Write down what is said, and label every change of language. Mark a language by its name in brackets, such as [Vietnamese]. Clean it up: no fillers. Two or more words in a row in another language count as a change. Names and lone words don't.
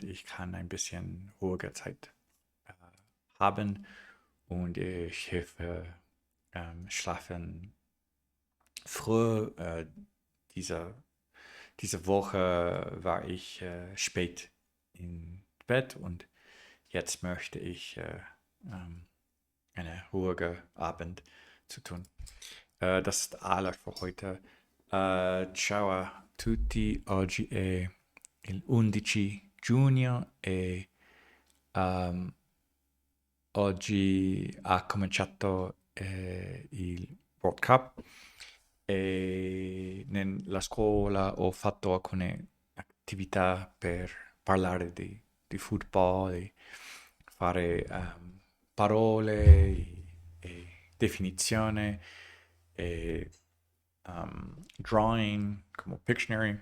[German] Ich kann ein bisschen ruhige Zeit haben und ich helfe schlafen früh. Diese Woche war ich spät im Bett und jetzt möchte ich eine ruhige Abend zu tun. Das ist alles für heute. [Italian] Ciao a tutti, oggi è il 11 giugno e ehm, oggi ha cominciato il World Cup e nella scuola ho fatto alcune attività per parlare di football e fare parole e definizione e drawing come Pictionary.